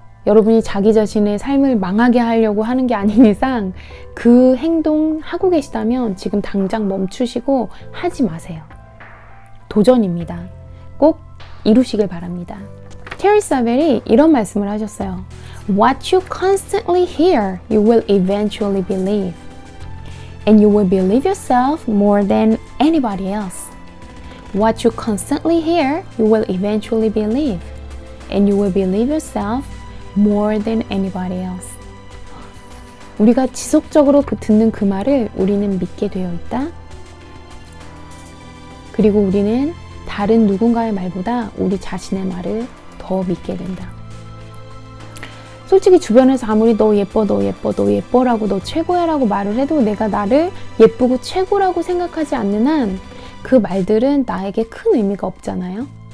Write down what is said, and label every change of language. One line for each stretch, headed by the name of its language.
Korean: 여러분이 자기 자신의 삶을 망하게 하려고 하는 게 아닌 이상 그 행동 하고 계시다면 지금 당장 멈추시고 하지 마세요. 도전입니다. 꼭 이루시길 바랍니다. 테리 사벨이 이런 말씀을 하셨어요.
English: What you constantly hear, you will eventually believe. And you will believe yourself more than anybody else. What you constantly hear, you will eventually believe. And you will believe yourself more than anybody else.
Korean: 우리가 지속적으로 듣는 그 말을 우리는 믿게 되어 있다. 그리고 우리는 다른 누군가의 말보다 우리 자신의 말을 더 믿게 된다. 솔직히 주변에서 아무리 너 예뻐, 너 예뻐, 너 예뻐라고 너 최고야 라고 말을 해도 내가 나를 예쁘고 최고라고 생각하지 않는 한 그 말들은 나에게 큰 의미가 없잖아요.